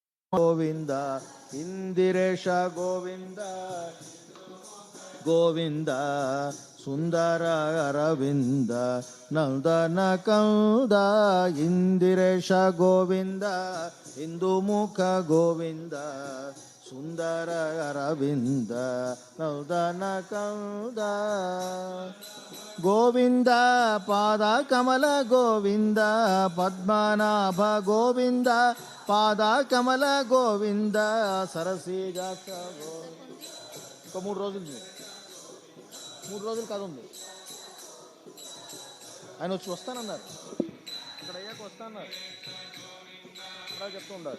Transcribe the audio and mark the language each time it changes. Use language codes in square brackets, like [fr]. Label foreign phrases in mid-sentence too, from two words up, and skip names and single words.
[kn] ಗೋವಿಂದ ಇಂದಿರೇಶ ಗೋವಿಂದ ಗೋವಿಂದ ಸುಂದರ ಅರವಿಂದ ನಂದನ ಕಂದ ಇಂದಿರೇಶ ಗೋವಿಂದ ಇಂದು ಮುಖ ಗೋವಿಂದ ಸುಂದರ ಅರವಿಂದ ನಂದನ ಕಂದ ಗೋವಿಂದ ಪಾದ ಕಮಲ ಗೋವಿಂದ ಪದ್ಮನಾಭ ಗೋವಿಂದ [te] పాద కమల గోవింద సరసీజాక్ష ఒక 3 రోజులు కాదు ఉంది. ఆయన వచ్చి వస్తానన్నారు, ఇక్కడ అయ్యాక వస్తానన్నారు, అలా చెప్తూ ఉండాలి.